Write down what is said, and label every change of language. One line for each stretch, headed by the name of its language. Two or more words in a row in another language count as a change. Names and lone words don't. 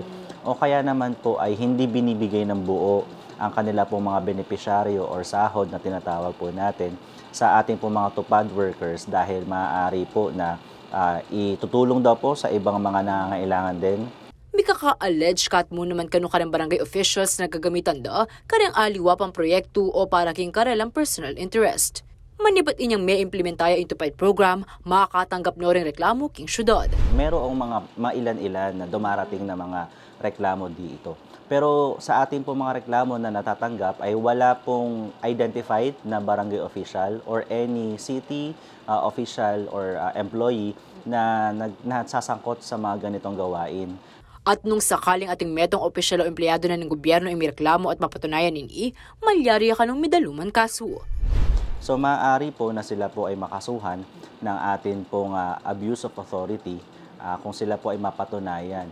Filipino: O kaya naman po ay hindi binibigay ng buo ang kanila pong mga benepisyaryo or sahod na tinatawag po natin sa ating po mga
English: tupad workers
Filipino: dahil maaari po na itutulong daw po sa ibang mga nangangailangan din.
Pampanga: May kaka-allege kat mo naman kano karang
English: barangay officials
Pampanga: na gagamitan da karang aliwa pang proyekto o para king karelang
English: personal interest.
Pampanga: Manibat inyang may implementaya into
English: PIDE program,
Pampanga: makakatanggap no ring reklamo king syudad.
Filipino: Merong mga mailan-ilan na dumarating na mga reklamo dito. Pero sa ating po mga reklamo na natatanggap ay wala pong identified na barangay
English: official or any city official or employee
Filipino: na nagsasangkot sa mga ganitong gawain.
Pampanga: At nung sakaling ating metong opisyal o empleyado na ng gobyerno ay may reklamo at mapatunayan nini, malyari ka ng midaluman kaso.
Filipino: So maaari po na sila po ay makasuhan ng atin pong
English: abuse of authority
Filipino: kung sila po ay mapatunayan.